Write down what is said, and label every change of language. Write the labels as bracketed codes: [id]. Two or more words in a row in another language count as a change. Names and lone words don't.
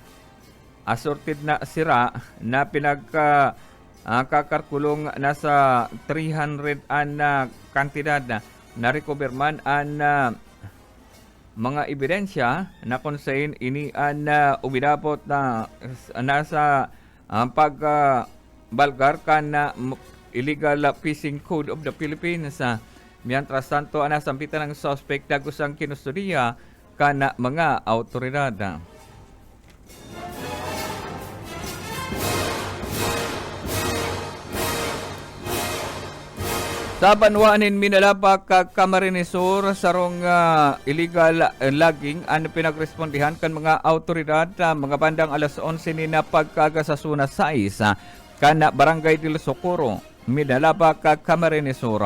[bik] sira na kakarkulong nasa 300 na kantidad na recover man ang mga ebidensya na kung saan ini uminabot na nasa pagbalgar ka na [en] illegal fishing code of the Philippines. [es] Mientras tanto, [bik] nasampitan ng suspect dagos ang kinustodiya ka na mga autoridad. Sa Banwanin, Minalapa, Camarines Sur, sarong [en] illegal logging [bik] ang pinagrespondihan kan mga autoridad mga bandang alas 11 ni na pagkagasasuna sa isa kana Barangay del Socorro, Minalapa, Camarines Sur.